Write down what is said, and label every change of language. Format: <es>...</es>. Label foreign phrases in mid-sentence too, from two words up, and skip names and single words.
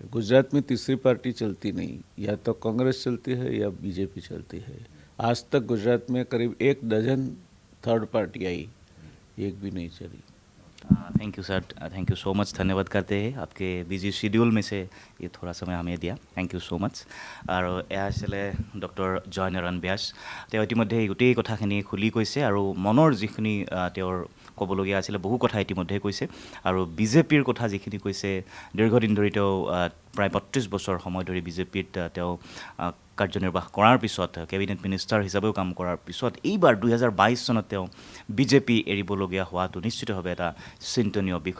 <hi>गुजरात में तीसरी पार्टी चलती नहीं, या तो कांग्रेस चलती है या बीजेपी चलती है। आज तक गुजरात में करीब 1 डजन</hi> <en>third party</en> <hi>आई, एक भी नहीं चली।</hi> <en>thank you sir, thank you so much.</en> <hi>धन्यवाद करते हैं आपके</hi> <en>busy schedule</en> <hi>में से ये थोड़ा समय हमें दिया,</hi> <en>thank you so much.</en> <as>আৰু এয়া আছিলে ডক্টৰ জয়নাৰায়ণ ব্যাস। তেওঁ ইতিমধ্যে এই গোটেই কথাখিনি খুলি কৈছে আৰু মনৰ যিখিনি তেওঁৰ ক'বলগীয়া আছিলে বহু কথা ইতিমধ্যে কৈছে। আৰু বিজেপিৰ কথা যিখিনি কৈছে, দীৰ্ঘদিন ধৰি তেওঁ প্ৰায় 32 বছৰ সময় ধৰি বিজেপিত তেওঁ কাৰ্যনিৰ্বাহ কৰাৰ পিছত,</as> <en>cabinet minister</en> <as>হিচাপেও কাম কৰাৰ পিছত এইবাৰ 2022 চনত তেওঁ বিজেপি এৰিবলগীয়া হোৱাটো নিশ্চিতভাৱে এটা চিন্তনীয় বিষয়।</as>